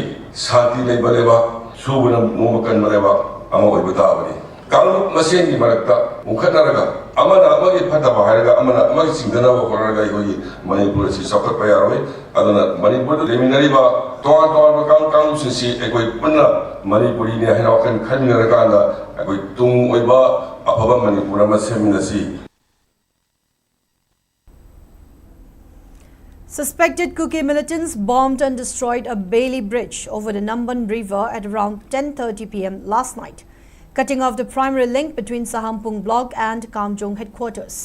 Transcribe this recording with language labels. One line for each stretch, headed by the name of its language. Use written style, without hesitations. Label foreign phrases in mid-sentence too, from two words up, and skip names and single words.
Manipuri: शांति लेबा लेबा सुबना नोमकन लेबा अमा ओइबा ताबनी कांगलुप मसेनगी मरक्ता मुखतरगा अमना अमगी फतबा हायरगा अमना अमगी सिंगनाबा होरगा इगोई मणिपुर सि सगतपा यारोय अदुना मणिपुर लेमिनरीबा तोआ तोआ कांगलुप सिसि एकोइ पुन्ना मणिपुरी ने हैना वखन खनरगांदा एकोइ तुंग ओइबा
English: Suspected Kuki militants bombed and destroyed a Bailey Bridge over the Namban River at around 10:30 p.m. last night, cutting off the primary link between Sahampung block and Kamjong headquarters.